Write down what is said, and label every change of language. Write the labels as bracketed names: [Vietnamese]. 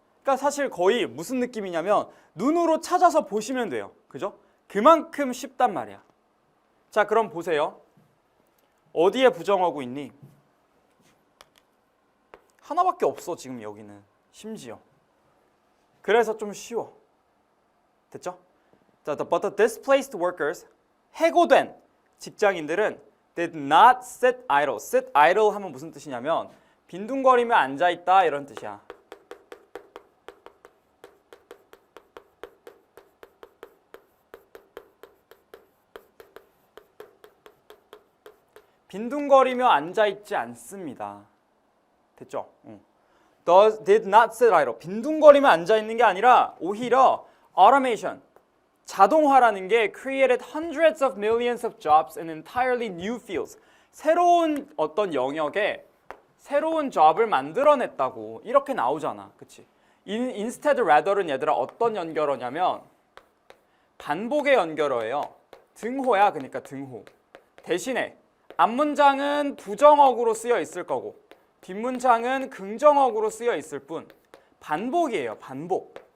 [Korean] 그러니까 사실 거의 무슨 느낌이냐면 눈으로 찾아서 보시면 돼요. 그죠? 그만큼 쉽단 말이야. 자, 그럼 보세요. 어디에 부정어구 있니? 하나밖에 없어, 지금 여기는. 심지어. 그래서 좀 쉬워. 됐죠? 자, [English] but the displaced workers, [Korean] 해고된 직장인들은 [English] did not sit idle. [Korean] sit idle 하면 무슨 뜻이냐면 빈둥거리며 앉아있다 이런 뜻이야. 빈둥거리며 앉아있지 않습니다. 됐죠? [English] did not sit idle. [Korean] 빈둥거리며 앉아있는 게 아니라 오히려 automation, 자동화라는 게 [English] created hundreds of millions of jobs in entirely new fields. [Korean] 새로운 어떤 영역에 새로운 job을 만들어냈다고 이렇게 나오잖아. 그치? instead rather는 얘들아 어떤 연결어냐면 반복의 연결어예요. 등호야. 그러니까 등호. 대신에 앞문장은 부정어구로 쓰여 있을 거고 뒷문장은 긍정어구로 쓰여 있을 뿐 반복이에요. 반복.